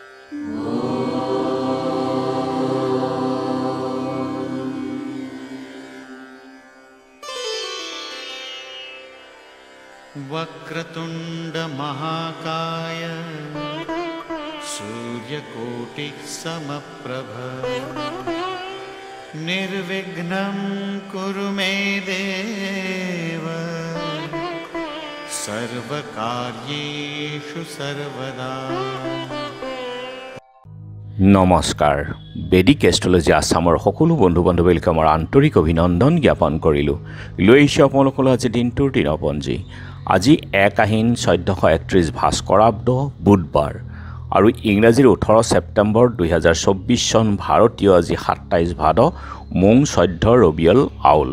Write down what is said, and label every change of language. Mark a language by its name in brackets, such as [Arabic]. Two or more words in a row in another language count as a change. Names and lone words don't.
[Sanskrit] वक्रतुंड महाकाय सूर्यकोटि समप्रभ निर्विघ्नं कुरु मे देव सर्वकार्येषु सर्वदा। [Assamese] নমস্কাৰ বেদিক এষ্ট্ৰলজি আসামৰ সকলো বন্ধু বান্ধৱীক আমাৰ আন্তৰিক অভিনন্দন জ্ঞাপন কৰিলোঁ। লৈ আহিছোঁ আপোনালোকলৈ আজি দিনটোৰ দিনপঞ্জী। আজি 1 আহিন 1431 ভাস্কৰাব্দ বুধবাৰ আৰু ইংৰাজীৰ 18 ছেপ্টেম্বৰ 2024 চন ভাৰতীয় আজি 27 ভাদ মোং 14 ৰবিয়ল আউল।